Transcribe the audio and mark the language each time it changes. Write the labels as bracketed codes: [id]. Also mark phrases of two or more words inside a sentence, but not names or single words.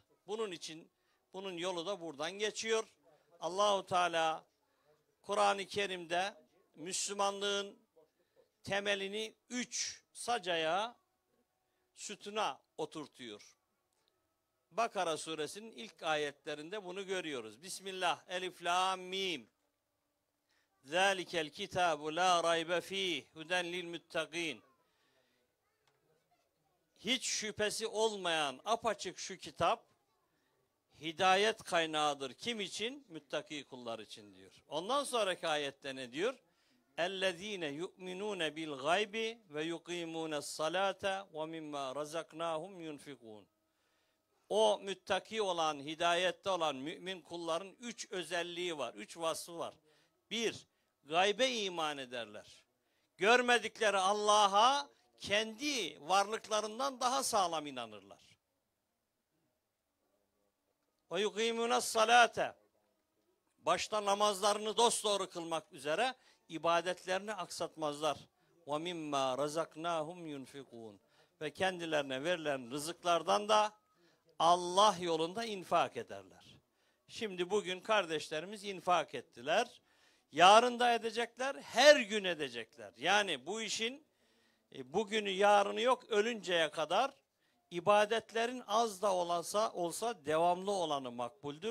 [tr] Bunun için, bunun yolu da buradan geçiyor. Allahu Teala Kur'an-ı Kerim'de Müslümanlığın temelini 3 sacaya, sütuna oturtuyor. Bakara suresinin ilk ayetlerinde bunu görüyoruz. [ar] بسم الله، ألف, لام، ميم. ذلك الكتاب لا ريب فيه، هدى للمتقين. [tr] Hiç şüphesi olmayan apaçık şu kitap, hidayet kaynağıdır. Kim için? Müttaki kullar için diyor. Ondan sonraki ayette ne diyor? [ar] اَلَّذ۪ينَ يُؤْمِنُونَ بِالْغَيْبِ وَيُقِيمُونَ الصَّلَاةَ وَمِمَّا رَزَقْنَاهُمْ يُنْفِقُونَ. [tr] O müttaki olan, hidayette olan mümin kulların 3 özelliği var, 3 vasfı var. 1. Gaybe iman ederler. Görmedikleri Allah'a kendi varlıklarından daha sağlam inanırlar. [ar] وَيُقِيمُونَ الصَّلَاةَ. [tr] Başta namazlarını dosdoğru kılmak üzere ibadetlerini aksatmazlar. [ar] وَمِمَّا رَزَقْنَاهُمْ يُنْفِقُونَ. [tr] Ve kendilerine verilen rızıklardan da Allah yolunda infak ederler. Şimdi bugün kardeşlerimiz infak ettiler. Yarın da edecekler, her gün edecekler. Yani bu işin bugünü yarını yok, ölünceye kadar ibadetlerin az da olsa devamlı olanı makbuldür.